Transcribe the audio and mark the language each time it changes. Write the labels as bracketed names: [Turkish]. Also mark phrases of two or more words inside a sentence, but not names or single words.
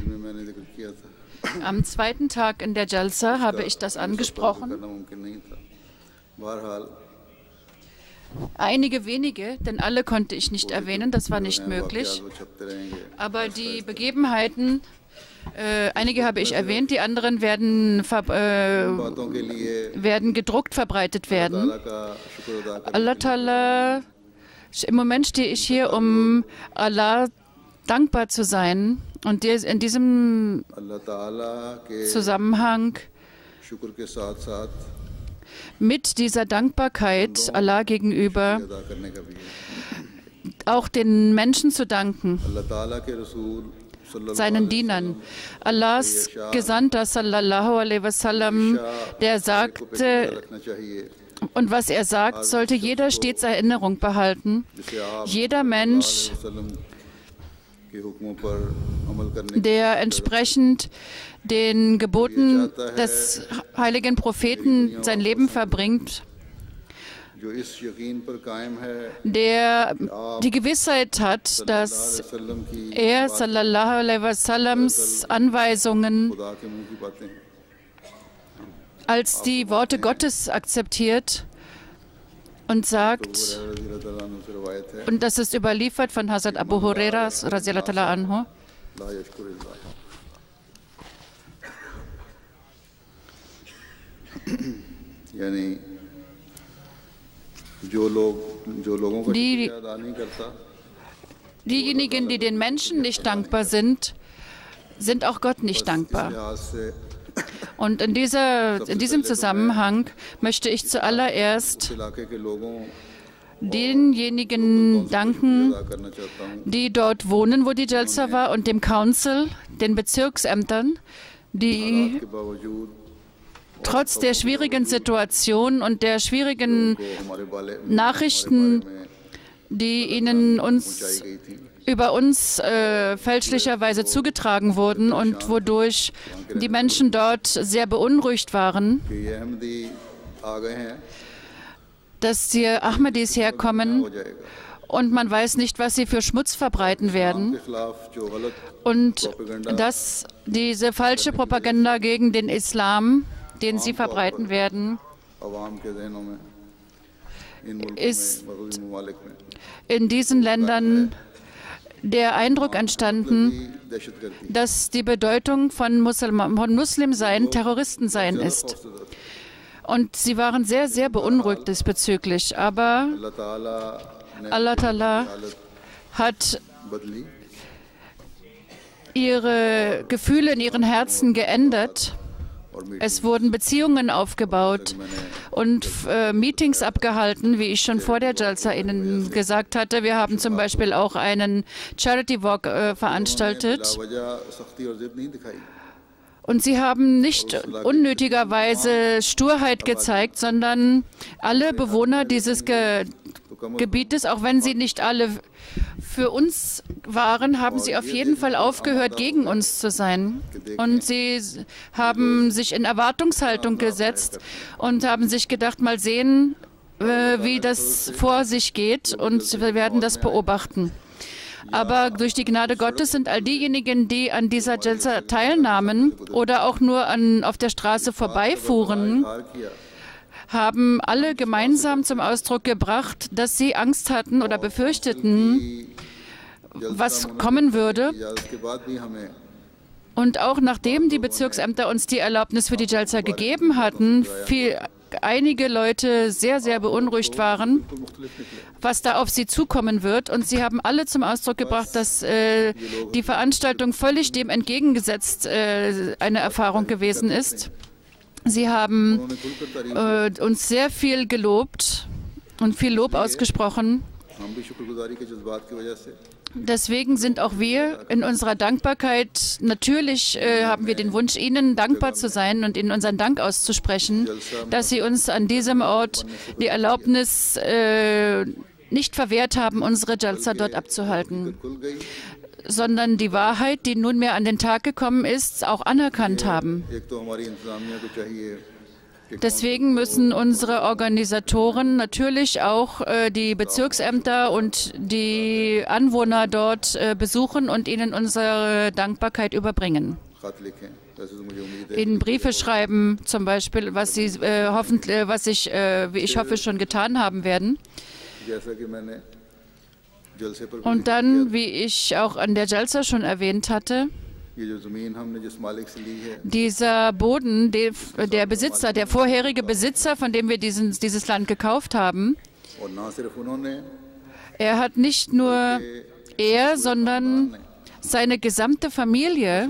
[German] Am zweiten Tag in der Jalsa habe ich das angesprochen. Einige wenige, denn alle konnte ich nicht erwähnen, das war nicht möglich. Aber die Begebenheiten Einige habe ich erwähnt, die anderen werden [Urdu] باتوں کے لیے [German] gedruckt verbreitet werden. [Urdu] اللہ کا شکر ادا کرنے [German] Allah Ta'ala, im Moment stehe ich hier, um Allah dankbar zu sein. Und in diesem [Urdu] اللہ تعالیٰ کے [German] Zusammenhang [Urdu] شکر کے ساتھ ساتھ [German] mit dieser Dankbarkeit Allah gegenüber [Urdu] ادا کرنے کا بھی ہے. [German] auch den Menschen zu danken, [Urdu] اللہ تعالیٰ کے رسول صلی اللہ [German] seinen Dienern. Allahs Gesandter [Arabic] صلى الله عليه وسلم, [German] der sagte, [Urdu] رکھنا چاہیے [German] und was er sagt, sollte jeder stets Erinnerung behalten. [Urdu] جسے آپ [German] Jeder Mensch, [Urdu] وسلم کے حکموں پر عمل کرنے [German] der entsprechend den Geboten des heiligen Propheten sein Leben verbringt, [Urdu] جو اس یقین پر قائم ہے [German] der die Gewissheit hat, dass [Urdu] وسلم کی [German] er [Arabic] صلى الله عليه وسلم [German] Anweisungen [Urdu] خدا کے منہ کی باتیں ہیں. [German] als die Worte Gottes akzeptiert und sagt, [Urdu] رضی اللہ تعالیٰ عنہ سے روایت ہے [German] und das ist überliefert von Hazrat Abu Huraira [Arabic] رضي الله تعالى عنه, لا يشكر الله [Urdu] یعنی جو لوگوں کو [German] Die- [Urdu] شکریہ ادا نہیں کرتا [German] diejenigen, die den Menschen nicht dankbar sind, sind auch Gott nicht dankbar. [Urdu] لحاظ سے [German] Und in diesem Zusammenhang möchte ich zuallererst [Urdu] علاقے کے لوگوں [German] denjenigen danken, [Urdu] ادا کرنا چاہتا ہوں [German] die dort wohnen, wo die Jalsa war, und dem Council, den Bezirksämtern, die [Urdu] کے باوجود [German] trotz der schwierigen Situation und der schwierigen [Urdu] کو ہمارے بارے [German] Nachrichten, [Urdu] में [German] die ihnen [Urdu] پہنچائی [German] uns [Urdu] گئی تھی [German] über uns fälschlicherweise zugetragen wurden und wodurch die Menschen dort sehr beunruhigt waren, [Urdu] کہ یہ احمدی آ گئے ہیں [German] dass die Ahmadis herkommen [Urdu] ہو جائے گا [German] und man weiß nicht, was sie für Schmutz verbreiten werden. [Urdu] کے خلاف جو غلط [German] Und dass diese falsche Propaganda gegen den Islam, den sie verbreiten werden, [Urdu] عوام کے ذہنوں میں ان ملکوں [German] Ist- [Urdu] میں مغربی ممالک میں [German] in diesen Ländern der Eindruck entstanden, [Urdu] کی دہشت گردی [German] dass die Bedeutung von Muslimsein Terroristensein ist. Und sie waren sehr, sehr beunruhigt diesbezüglich. Aber [Urdu] اللہ تعالیٰ نے [German] Allah Ta'ala [Urdu] حالت [German] hat [Urdu] بدلی [German] ihre Gefühle in ihren Herzen geändert. [Urdu] اور میڈیا [German] Es wurden Beziehungen aufgebaut und Meetings abgehalten, wie ich schon vor der Jalsa Ihnen gesagt hatte. Wir haben zum Beispiel auch einen [English] Charity Walk [German] veranstaltet. [Urdu] وجہ سختی اور ضد نہیں دکھائی [German] Und sie haben nicht unnötigerweise Sturheit gezeigt, sondern alle Bewohner dieses Gebietes, auch wenn sie nicht alle für uns waren, haben sie auf jeden Fall aufgehört, gegen uns zu sein. Und sie haben sich in Erwartungshaltung gesetzt und haben sich gedacht, mal sehen, wie das vor sich geht, und wir werden das beobachten. Aber durch die Gnade Gottes sind all diejenigen, die an dieser Jalsa teilnahmen oder auch nur auf der Straße vorbeifuhren, [Urdu] ہار کیا [German] haben alle gemeinsam zum Ausdruck gebracht, dass sie Angst hatten oder befürchteten, was kommen würde. [Urdu] اجازت کے بعد بھی ہمیں [German] Und auch nachdem die Bezirksämter uns die Erlaubnis für die Jalsa gegeben hatten, einige Leute sehr, sehr beunruhigt waren, was da auf sie zukommen wird. Und sie haben alle zum Ausdruck gebracht, dass die Veranstaltung völlig dem entgegengesetzt eine Erfahrung gewesen ist. Sie haben [Urdu] انہوں نے کھل کر تعریف [German] uns sehr viel gelobt und viel Lob ausgesprochen. [Urdu] ہم بھی شکرگزاری کے جذبات کی وجہ سے [German] Deswegen sind auch wir in unserer Dankbarkeit, natürlich haben wir den Wunsch, Ihnen dankbar zu sein und Ihnen unseren Dank auszusprechen, dass Sie uns an diesem Ort die Erlaubnis nicht verwehrt haben, unsere Jalsa dort abzuhalten, [Urdu] کھل گئی [German] sondern die Wahrheit, die nunmehr an den Tag gekommen ist, auch anerkannt haben. [Urdu] ایک تو ہماری انتظامیہ کو چاہیے کہ [German] Deswegen müssen unsere Organisatoren natürlich auch die Bezirksämter und die Anwohner dort besuchen und ihnen unsere Dankbarkeit überbringen. [Urdu] خط لکھیں ویسے تو مجھے امید ہے [German] Ihnen Briefe schreiben, zum Beispiel, was Sie hoffentlich, wie ich hoffe, schon getan haben werden. [Urdu] جیسا کہ میں نے جلسے پر بھی [German] Und dann, wie ich auch an der Jalsa schon erwähnt hatte, [Urdu] یہ جو زمین ہم نے جس مالک سے لی ہے [German] Dieser Boden, der Besitzer, der vorherige Besitzer, von dem wir dieses Land gekauft haben, [Urdu] اور نہ صرف انہوں نے [German] er hat nicht nur sondern seine gesamte Familie,